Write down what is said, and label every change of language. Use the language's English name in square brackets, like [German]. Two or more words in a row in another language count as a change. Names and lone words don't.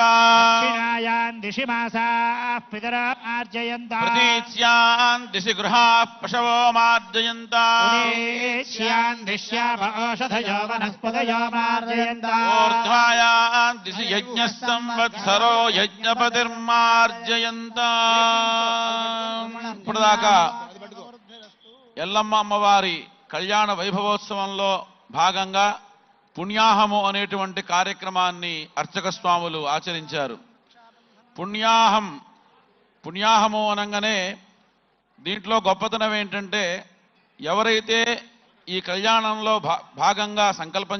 [Sanskrit] दक्षिणायां दिशि मासाः पितरार्जयन्ता प्रतीच्यान् दिशि गृहाः पशवो मार्जयन्ता उदेश्यां दिश्याम औषधयो वनस्पतयो मार्जयन्ता ऊर्ध्वायान् दिशि यज्ञस्संवत्सरो యజ్ఞపతిర్మార్జయంతా. [Telugu] ఇప్పుడు దాకా ఎల్లమ్మ అమ్మవారి కళ్యాణ వైభవోత్సవంలో భాగంగా పుణ్యాహము అనేటువంటి కార్యక్రమాన్ని అర్చక స్వాములు ఆచరించారు. పుణ్యాహము అనగానే దీంట్లో గొప్పతనం ఏంటంటే, ఎవరైతే ఈ కళ్యాణంలో భాగంగా సంకల్పం